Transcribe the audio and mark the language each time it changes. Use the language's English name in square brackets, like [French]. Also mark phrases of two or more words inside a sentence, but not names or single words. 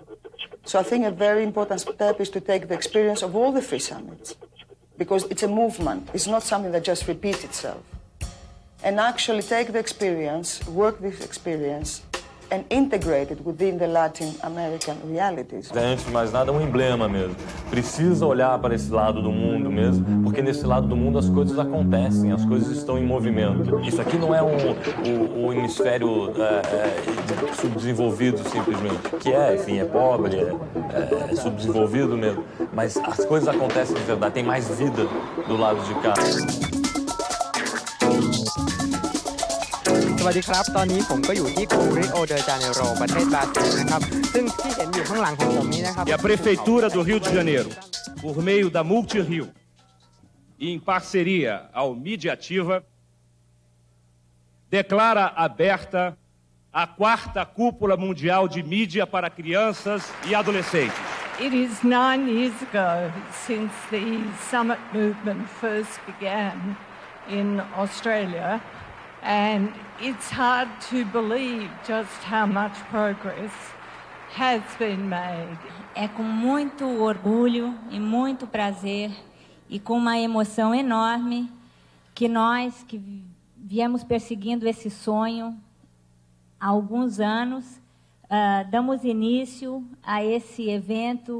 [English] So I think a very important step is to take the experience of all the three summits, because it's a movement. It's not something that just repeats itself. And actually take the experience, work this experience, and integrate it within the Latin American realities. [Portuguese] Antes de mais nada, é um emblema mesmo. Precisa olhar para esse lado do mundo mesmo, porque nesse lado do mundo as coisas acontecem, as coisas estão em movimento. Isso aqui não é um hemisfério subdesenvolvido simplesmente, que enfim, é pobre, é subdesenvolvido mesmo, mas as coisas acontecem de verdade, tem mais vida do lado de cá. [Thai] สวัสดีครับตอนนี้ผมก็อยู่ที่กรุงริโอเดจาเนโรประเทศบราซิลนะครับซึ่งที่เห็นอยู่ข้างหลังของผมนี้นะครับ [Portuguese] E a Prefeitura do Rio de Janeiro, por meio da Multirio e em parceria ao Mediativa, declara aberta a 4ª Cúpula Mundial de Mídia para Crianças e Adolescentes. [English] It is 9 years ago since the summit movement first began in Australia. And it's hard to believe just how much progress has been made. [Portuguese] É com muito orgulho e muito prazer e com uma emoção enorme que nós que viemos perseguindo esse sonho há alguns anos, damos início a esse evento.